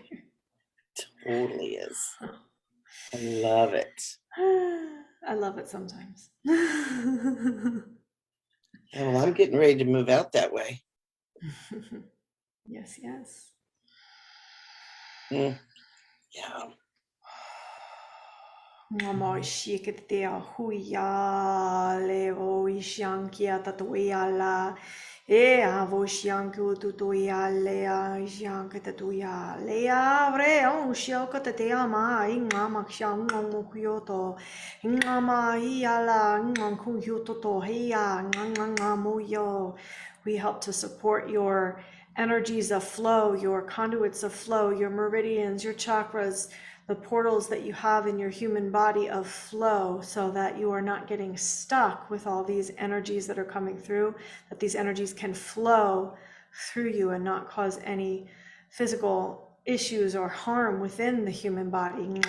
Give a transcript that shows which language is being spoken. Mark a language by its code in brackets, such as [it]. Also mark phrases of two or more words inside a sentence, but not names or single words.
[en] Totally is. I love it. I love it sometimes. Yeah, well, I'm getting ready to move out that way. Yes, yes. Yeah. Ngamo shiketea huya levo ishankia tatuya la e avo shanku tutuya lea shanka tatuya lea vre on shioka tatea ma ingama kshan ngomu kyoto ingama iala nganku hyoto to heya ngangamu yo. We help to support your energies of flow, your conduits of flow, your meridians, your chakras, the portals that you have in your human body of flow, so that you are not getting stuck with all these energies that are coming through, that these energies can flow through you and not cause any physical issues or harm within the human body.